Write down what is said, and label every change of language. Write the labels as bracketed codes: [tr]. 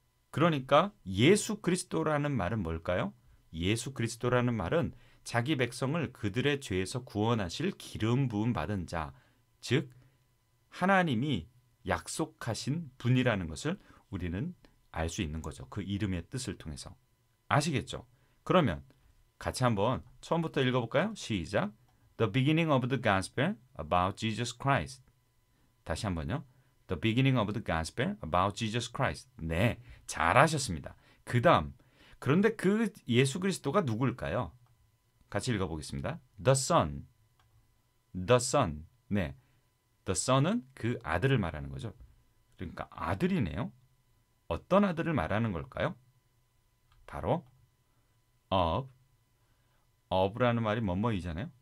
[ko] 그러니까 예수 그리스도라는 말은 뭘까요? 예수 그리스도라는 말은 자기 백성을 그들의 죄에서 구원하실 기름 부음 받은 자, 즉 하나님이 약속하신 분이라는 것을 우리는 알 수 있는 거죠. 그 이름의 뜻을 통해서. 아시겠죠? 그러면 같이 한번 처음부터 읽어볼까요? 시작. [en] The beginning of the gospel about Jesus Christ. [ko] 다시 한번요. [en] The beginning of the gospel about Jesus Christ. [ko] 네, 잘하셨습니다. 그 다음, 그런데 그 예수 그리스도가 누굴까요? 같이 읽어보겠습니다. [en] The Son. The Son. [ko] 네, The Son은 그 아들을 말하는 거죠. 그러니까 아들이네요. 어떤 아들을 말하는 걸까요? 바로 of라는 말이 뭐뭐이잖아요.